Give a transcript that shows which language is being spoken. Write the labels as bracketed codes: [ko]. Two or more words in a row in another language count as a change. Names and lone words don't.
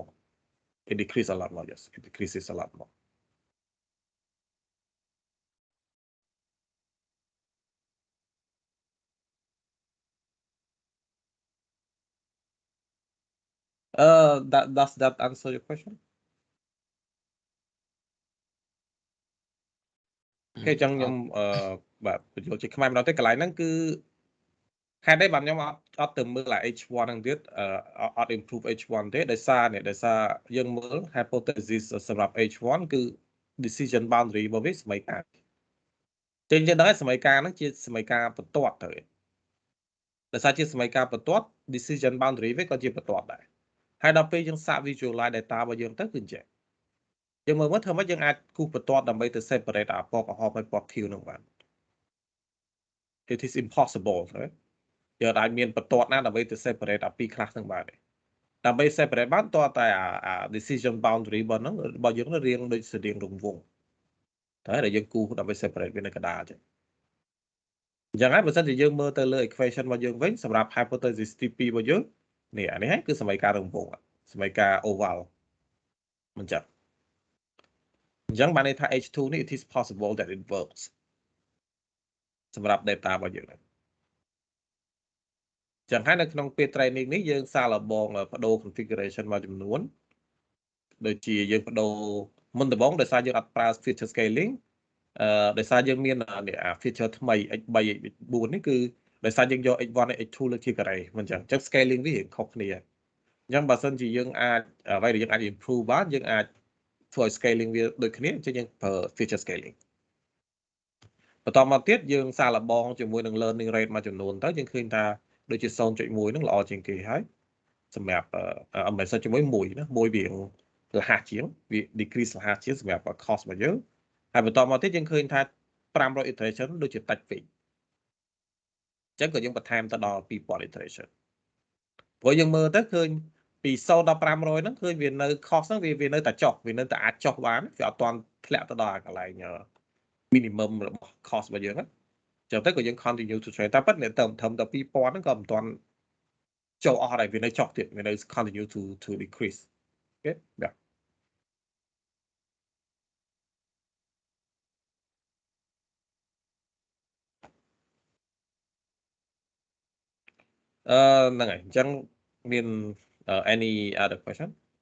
[en] It decreased a lot more, yes. It decreases a lot more. Does that answer your question? [km] គេចឹងខ្ញុំបាទបញ្ចូលជាខ្មែរម្ដងទេកន្លែងហ្នឹងគឺហេតុអីបានខ្ញុំអត់ទៅមើល H1 ហ្នឹងទៀតអ ត់ improve H1 ទេដោយសារយើងមើល hypothesis សម្រាប់ H1 គឺ [en] decision boundary [km] របស់វាសមីការចឹងយើងដឹងហើយសមីការហ្នឹងជាសមីការបន្ទាត់ទៅដោយសារជាសមីការបន្ទាត់ [en] decision boundary [km] វាក៏ជាបន្ទាត់ដែរហើយដល់ពេលយើងសាក [en] visualize data [km] របស់យើងទៅគឺអញ្ចឹងយើងមើលមើលធ្វើម៉េចយើងអាចគូសបន្ទាត់ដើម្បីទៅ separate អាពណ៌ក្រហមហើយពណ៌ខៀវហ្នឹងបាន [en] it is impossible [km] យើងអាចមានបន្ទាត់ណាដើម្បីទៅ separate អាពីរ class ហ្នឹងបានទេដើម្បី separate បានតើតែអា decision boundary របស់យើងរៀងដូចស្តៀងរង្វង់តែដែលយើងគូសដើម្បី separate វានៅកណ្ដាលចឹងអញ្ចឹងហើយបើសិនជាយើងមើលទៅលើ equation របស់យើងវិញសម្រាប់ hypothesis ទី2របស់យើងនេះអានេះហើយគឺសមីការរង្វង់សមីការ oval មិនចឹងអញ្ចឹងបានន័យថា H2 នេះ [en] it is possible that it works [km] សម្រាប់ data របស់យើងហ្នឹង ចឹងហើយនៅក្នុងពេល training នេះយើងសាកល្បងបដូរ configuration មួយចំនួនដូចជាយើងបដូរមុនដំបូងដោយសារយើងអត់ប្រើ [en] feature scaling [km] ដោយសារយើងមានfeature ថ្មី x3 x4 នេះគឺដោយសារយើងយក x1 x2 លើកជាការ៉េមិនចឹង scaling វាខុស គ្នាអញ្ចឹងបើសិនជាយើងអាចអ្វីដែលយើងអាច improve បានយើងអាចធ្វើឲ្យ scaling វាដូចគ្នាអញ្ចឹងយើងប្រើ [en] feature scaling [km] បន្តមកទៀតយើងសាកល្បងជាមួយនឹង [en] learning rate [km] មួយចំនួនទៅ យើងឃើញថាដូចជា 0.1 ហ្នឹងល្អជាងគេហើយសម្រាប់មិនសិនជាមួយ1ណា1វាលះជាងវា decrease លះជាងសម្រាប់ cost របស់យើងហើយ បន្តមកទៀតយើងឃើញថា500 iteration ដូចជាតិចពេកអញ្ចឹងក៏យើងបន្ថែមទៅដល់2000 iteration ព្រោះយើង មើលទៅឃើញពី0ដល់500ហ្នឹងឃើញវានៅ cost ហ្នឹងវានៅតែចុះវា នៅតែអាចចុះបានវាអត់ទាន់ធ្លាក់ទៅដល់កន្លែង minimum របស់ cost របស់យើងហ្នឹងចឹងទៅក៏យើង [en] continue to trade [km] តែប៉ុន្តែទៅត្រឹមតែ2000ហ្នឹងក៏មិនទាន់ចូលអស់ដែរវានៅចុះទៀតវានៅ [en] continue to decrease [km] អូខេបាទហ្នឹងហើយអញ្ចឹងមាន [en] any other question